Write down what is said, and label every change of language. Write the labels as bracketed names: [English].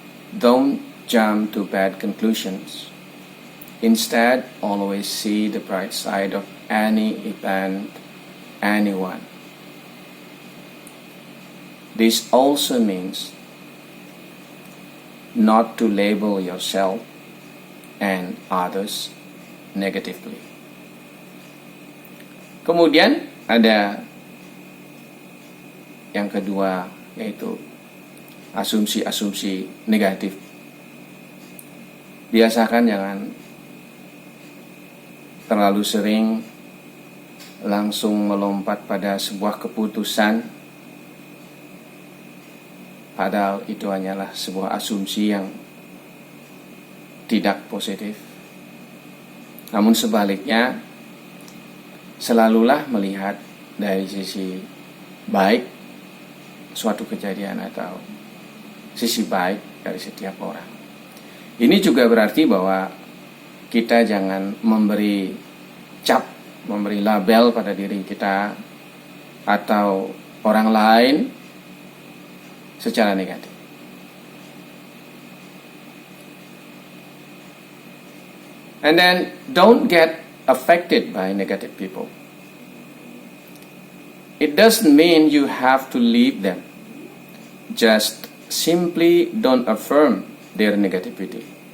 [English] Don't jump to bad conclusions. Instead, always see the bright side of any event, anyone. This also means not to label yourself and others negatively. [Indonesian] Kemudian ada yang kedua, yaitu asumsi-asumsi negatif. Biasakan jangan terlalu sering langsung melompat pada sebuah keputusan, padahal itu hanyalah sebuah asumsi yang tidak positif. Namun sebaliknya, selalulah melihat dari sisi baik suatu kejadian atau sisi baik dari setiap orang. Ini juga berarti bahwa kita jangan memberi cap, memberi label pada diri kita atau orang lain secara negatif. [English] And then don't get affected by negative people. It doesn't mean you have to leave them. Just simply don't affirm their negativity.